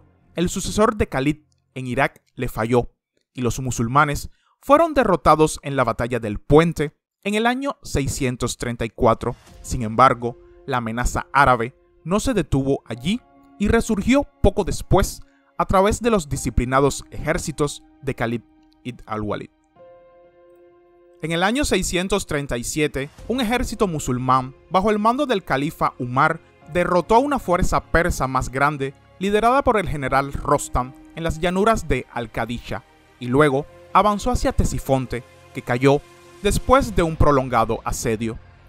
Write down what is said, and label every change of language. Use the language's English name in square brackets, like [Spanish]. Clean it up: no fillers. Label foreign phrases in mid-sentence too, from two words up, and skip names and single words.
[Spanish] El sucesor de Khalid en Irak le falló y los musulmanes fueron derrotados en la batalla del Puente en el año 634. Sin embargo, la amenaza árabe no se detuvo allí y resurgió poco después a través de los disciplinados ejércitos de Khalid ibn al-Walid. En el año 637, un ejército musulmán, bajo el mando del califa Umar, derrotó a una fuerza persa más grande, liderada por el general Rostam, en las llanuras de Al-Qadisha, y luego avanzó hacia Ctesifonte, que cayó después de un prolongado asedio.